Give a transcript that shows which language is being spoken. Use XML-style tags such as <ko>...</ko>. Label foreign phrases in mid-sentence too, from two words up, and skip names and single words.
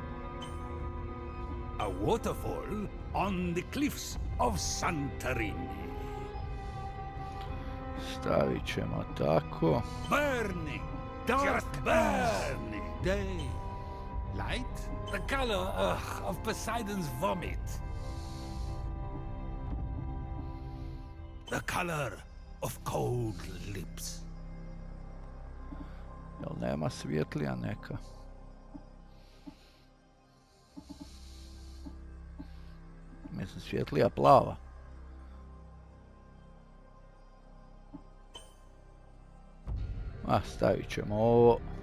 <en>A waterfall on the cliffs of Santorini.</en> <hr>Stavit ćemo tako.</hr> <en>Burning, dark burning day. Light, the color of Poseidon's vomit. The color of cold lips.</en> <hr>Jel nema svjetlija neka? Mislim svjetlija plava. Stavit ćemo ovo.</hr>